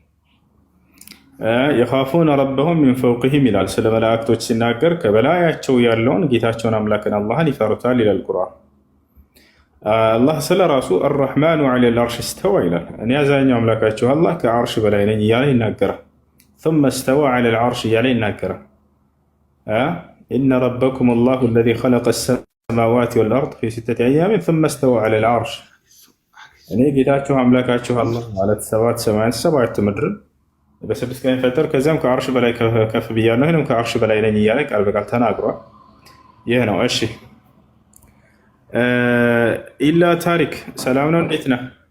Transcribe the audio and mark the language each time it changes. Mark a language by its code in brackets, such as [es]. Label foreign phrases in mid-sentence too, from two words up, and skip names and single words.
[ar] يخافون ربهم من فوقهم [am] ይላል። ስለ መላእክቶች ሲናገር ከበላያቸው ያለውን ጌታቸውን አምላክን አላህን ይፈሩታል ይላል ቁርአን። አላህ ስለ ራሱ [ar] الرحمن على العرش استوى [am] ይላል። እኔ አዛኛው አምላካችሁ አላህ ከዐርሽ በላይ ነኝ እያለ ይናገራል። [ar] ثم استوى على العرش [am] እያለ ይናገራል። [ar] إن ربكم الله الذي خلق السماوات والأرض في 6 أيام ثم استوى على العرش [am] እኔ ጌታችሁ አምላካችሁ አላህ ማለት 7 ሰማያት 7 ምድር በ6 ቀን ፈጠር፣ ከዚያም ከዐርሽ በላይ ከፍ ብያለሁ፣ ይሄንም ከዐርሽ በላይ ነኝ እያለ ቃል በቃል ተናግሯል። ይህ ነው። እሺ ኢላ ታሪክ ሰላም ነው፣ እንዴት ነህ?